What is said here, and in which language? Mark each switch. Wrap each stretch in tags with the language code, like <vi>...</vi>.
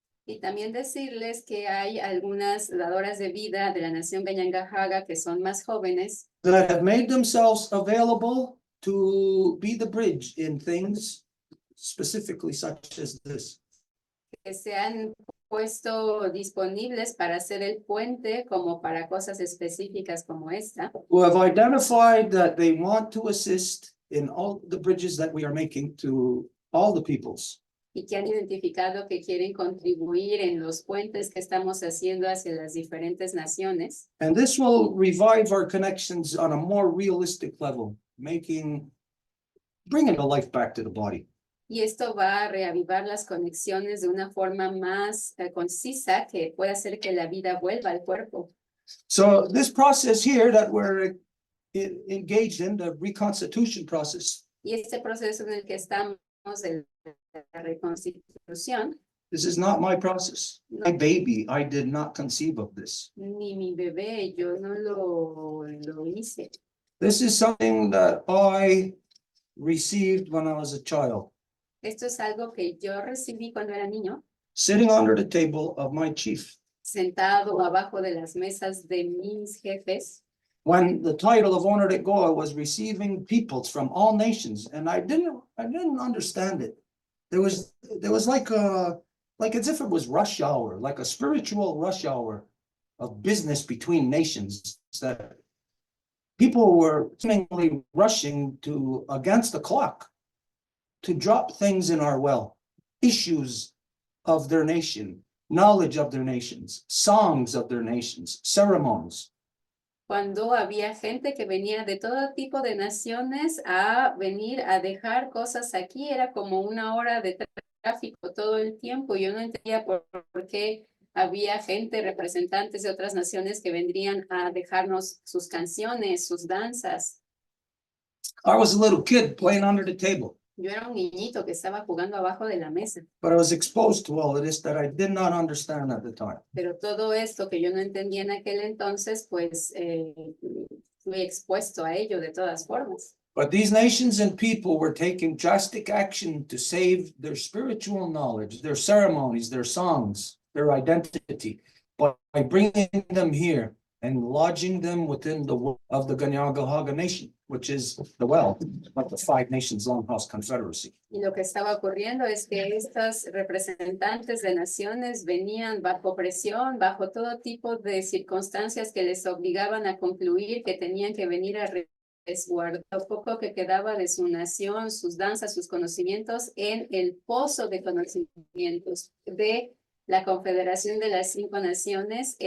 <es>Y también decirles que hay algunas dadoras de vida de la nación Ganyangahaga que son más jóvenes,</es> <en>that have made themselves available to be the bridge in things specifically such as this.</en> <es>que se han puesto disponibles para hacer el puente como para cosas específicas como esta,</es> <en>Who have identified that they want to assist in all the bridges that we are making to all the peoples.</en> <es>y que han identificado que quieren contribuir en los puentes que estamos haciendo hacia las diferentes naciones.</es> <en>And this will revive our connections on a more realistic level, bringing the life back to the body.</en> <es>Y esto va a reavivar las conexiones de una forma más concisa que pueda hacer que la vida vuelva al cuerpo.</es> <en>So this process here that we're engaged in, the reconstitution process,</en> <es>Y este proceso en el que estamos de la reconstitución,</es> <en>this is not my process. My baby, I did not conceive of this.</en> <es>ni mi bebé, yo no lo hice.</es> <en>This is something that I received when I was a child,</en> <es>Esto es algo que yo recibí cuando era niño,</es> <en>sitting under the table of my chief.</en> <es>sentado abajo de las mesas de mis jefes,</es> <en>When the title of Honor de Goa was receiving peoples from all nations, and I didn't understand it. There was like as if it was rush hour, like a spiritual rush hour of business between nations, that people were seemingly rushing to against the clock to drop things in our well, issues of their nation, knowledge of their nations, songs of their nations, ceremonies.</en> <es>cuando había gente que venía de todo tipo de naciones a venir a dejar cosas aquí, era como una hora de tráfico todo el tiempo. Yo no entendía por qué había gente, representantes de otras naciones que vendrían a dejarnos sus canciones, sus danzas.</es> <en>I was a little kid playing under the table,</en> <es>Yo era un niñito que estaba jugando abajo de la mesa,</es> <en>but I was exposed to all of this that I did not understand at the time.</en> <es>pero todo esto que yo no entendía en aquel entonces, pues fui expuesto a ello de todas formas.</es> <en>But these nations and people were taking drastic action to save their spiritual knowledge, their ceremonies, their songs, their identity, by bringing them here and lodging them within the will of the Ganyangahaga nation, which is the well of the 5 Nations Longhouse Confederacy.</en> <es>Y lo que estaba ocurriendo es que estos representantes de naciones venían bajo presión, bajo todo tipo de circunstancias que les obligaban a concluir que tenían que venir a resguardar lo poco que quedaba de su nación, sus danzas, sus conocimientos en el pozo de conocimientos de la Confederación de las 5 Naciones.</es>